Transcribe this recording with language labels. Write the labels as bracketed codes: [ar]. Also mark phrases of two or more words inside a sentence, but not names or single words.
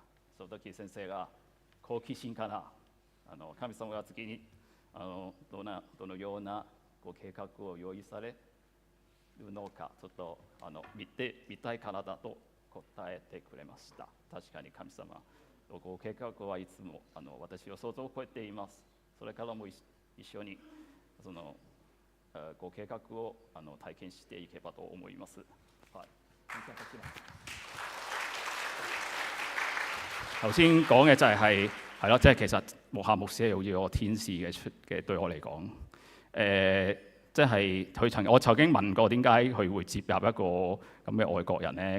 [ja] その時先生が好奇心かな、神様が次にどのようなご計画を用意されるのか、ちょっと見たいからだと答えてくれました。確かに神様のご計画はいつも私の想像を超えています。それからも一緒にそのご計画を体験していけばと思います。はい。 [yue] 頭先講嘅就係咯，即係其實木夏牧師係好似個天使嘅對我嚟講，即係我曾經問過點解佢會接納一個咁嘅外國人咧？